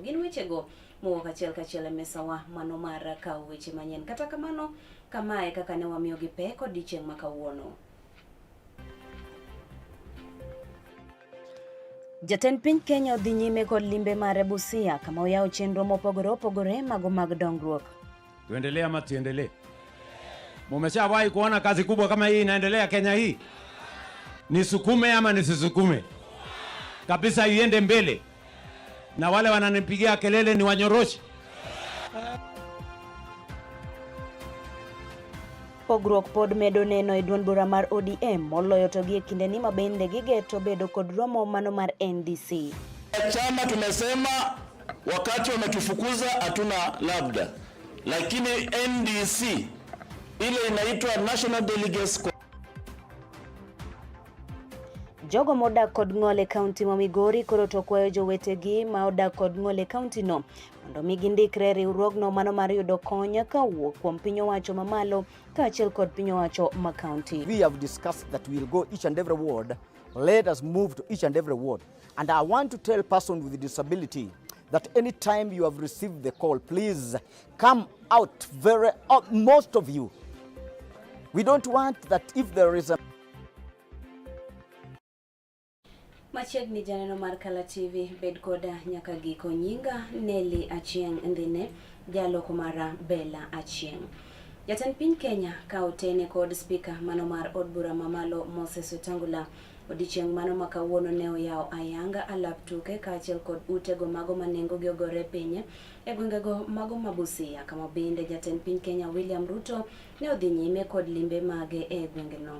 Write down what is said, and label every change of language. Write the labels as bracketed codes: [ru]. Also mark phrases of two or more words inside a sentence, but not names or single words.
[luo] Gin wechego mowuok achiel kachiel e mesawa mano mar kawo weche manyien. Kata kamano kamae kaka ne wamiyo gi pek odiochieng' ma kawuono. Jatend piny Kenya odhi nyime kod limbe mare Busia kama oyawo chenro mopogore opogore mago mag dongruok. [sw] Tuendelee ama tuendelee? Mumeshawahi kuona kazi kubwa kama hii inaendelea Kenya hii? Nisukume ama nisisukume? Kabisa iende mbele. Na wale wananipigia kelele ni wanyoroshi. [luo] Pogruok pod medo neno e duond bura mar ODM moloyo to gi kinde ni mabende gigeto bedo kod romo mano mar NDC. [sw] Chama tumesema wakati wametufukuza hatuna labda, lakini NDC ile inaitwa National Delegates. [luo] Jogo modak kod Ng'ole County ma Migori koro to kwayo jowetegi ma odak kod Ng'ole County no mondo mi gindikre riwruogno mano mar yudo kony kawuok kuom piny owacho mamalo kaachiel kod piny owacho ma county. [en] We have discussed that we will go each and every ward. Let us move to each and every ward. And I want to tell person with disability that anytime you have received the call, please come out, most of you. We don't want that if there is a [luo] Machiegni janeno mar Kala TV bed koda nyaka giko nyinga Nelly Achieng' Ndine jaloko mara Bella Achieng'. Jatend piny Kenya ka otene kod speaker mano mar od bura mamalo Moses Wetangula odiochieng' mano ma kawuono ne oyawo ayanga alap tuke kaachiel kod utego mago manengo gi ogore piny e gwengego mago ma Busia kama bende jatend piny Kenya William Ruto ne odhi nyime kod limbe mage e gwengeno.